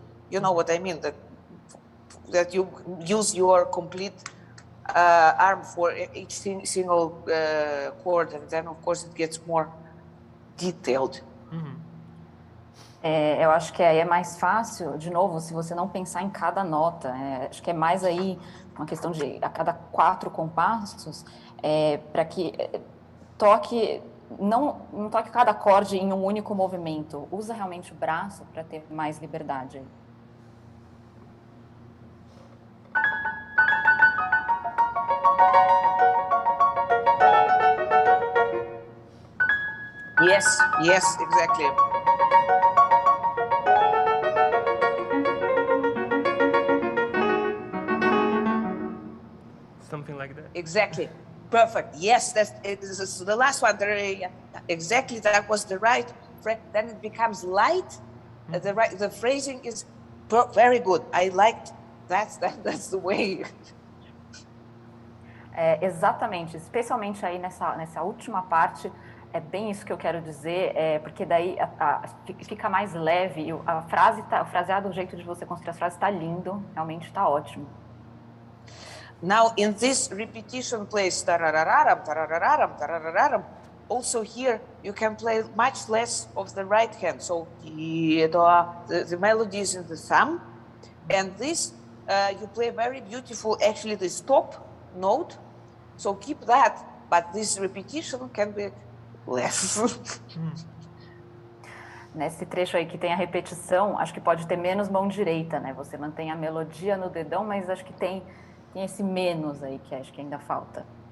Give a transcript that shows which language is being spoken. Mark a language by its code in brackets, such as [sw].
[en] You know what I mean? That you use your complete arm for each single chord, and then of course it gets more detailed. [pt] Eu acho que aí é mais fácil, de novo, se você não pensar em cada nota. Acho que é mais aí uma questão de a cada 4 compassos, para que toque, não toque cada acorde em um único movimento. Usa realmente o braço para ter mais liberdade. [en] Yes, exactly. Something like that. Exactly. Perfect. Yes, this is the last one. Exactly, that was the right. Then it becomes light. The phrasing is very good. I liked That's the way. [pt] Exatamente, especialmente aí nessa última parte, é bem isso que eu quero dizer, porque daí fica mais leve, e o fraseado, o jeito de você construir as frases está lindo, realmente está ótimo. [en] Now in this repetition place, tararararam, tararararam, tararararam, also here you can play much less of the right hand, so the melody is in the thumb, and this you play very beautiful, actually the stop note, so keep that, but this repetition can be less. [pt] Nesse trecho aí que tem a repetição, acho que pode ter menos mão direita, né? Você mantém a melodia no dedão, mas acho que tem esse menos aí que acho que ainda falta.